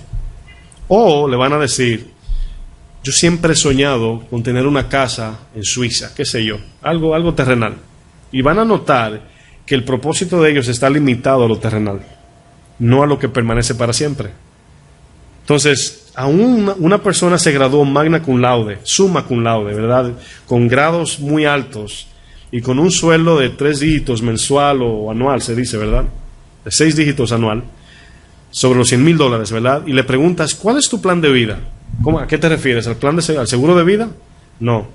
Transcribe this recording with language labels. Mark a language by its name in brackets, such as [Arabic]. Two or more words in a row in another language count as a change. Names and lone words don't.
[Spanish] O le van a decir, yo siempre he soñado con tener una casa en Suiza, qué sé yo, algo terrenal. Y van a notar que el propósito de ellos está limitado a lo terrenal, no a lo que permanece para siempre. Entonces, aún una persona se graduó [Latin] magna cum laude, summa cum laude, [Spanish] ¿verdad? Con grados muy altos y con un sueldo de 3 dígitos mensual o anual, se dice, ¿verdad? De 6 dígitos anual, sobre los $100,000, ¿verdad? Y le preguntas, ¿cuál es tu plan de vida? ¿Cómo, a qué te refieres? ¿Al seguro de vida? No.